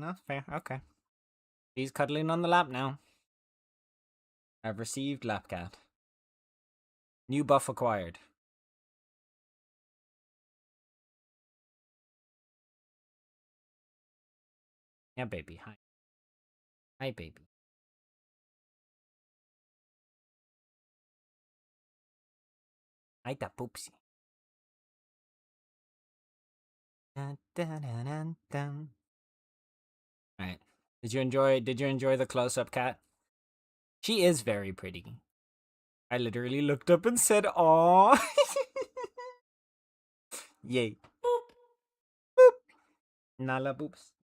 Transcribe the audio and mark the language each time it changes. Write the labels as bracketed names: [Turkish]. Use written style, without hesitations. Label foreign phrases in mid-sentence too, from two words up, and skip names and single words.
[English] No, fair. Okay. She's cuddling on the lap now. I've received lap cat. New buff acquired. Yeah, baby. Hi. Hi, baby. Hi, da poopsie. Dun, dun, dun, dun, dun. Alright. Did you enjoy the close-up cat? She is very pretty. I literally looked up and said, "Aw." Yay. Boop. Boop. Nala boops.